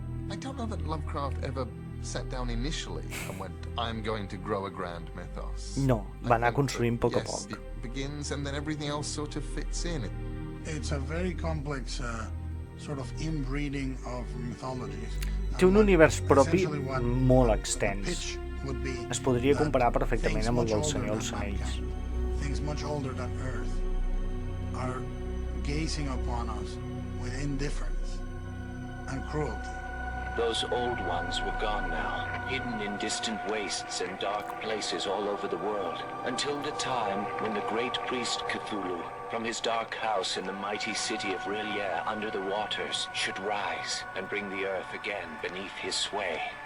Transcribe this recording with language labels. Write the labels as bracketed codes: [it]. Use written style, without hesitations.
[en] I don't know that Lovecraft ever sat down initially and went, I'm going to grow a grand mythos. [ca] No, va anar construint a poc a poc. [en] It begins and then everything else sort of fits in. It's a very complex sort of inbreeding of mythologies. [ca] Té un univers propi molt extens. Es podria comparar perfectament amb el del Senyor dels Anells. [en] Things much older than Earth are gazing upon us with indifference and cruelty. Those old ones were gone now, hidden in distant wastes and dark places all over the world, until the time when the great priest Cthulhu, from his dark house in the mighty city of R'lyeh under the waters, should rise and bring the earth again beneath his sway.